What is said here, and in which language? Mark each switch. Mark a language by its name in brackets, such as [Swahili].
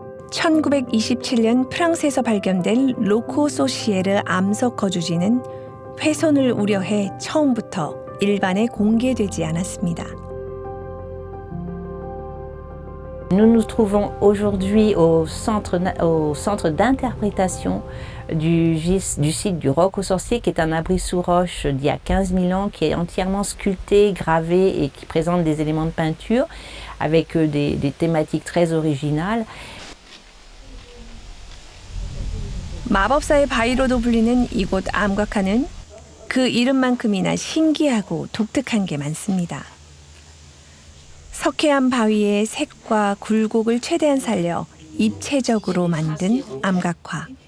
[Korean] (1927년) 프랑스에서 발견된 로코 소시에르 암석 거주지는 훼손을 우려해 처음부터 일반에 공개되지 않았습니다. [French] Nous nous trouvons aujourd'hui au centre d'interprétation du site du Roc aux Sorciers, qui est un abri sous roche d'il y a 15 000 ans, qui est entièrement sculpté, gravé et qui présente des éléments de peinture avec des thématiques très originales. [Korean] 마법사의 바위로도 불리는 이곳 암각화는 그 이름만큼이나 신기하고 독특한 게 많습니다. 석회암 바위의 색과 굴곡을 최대한 살려 입체적으로 만든 암각화.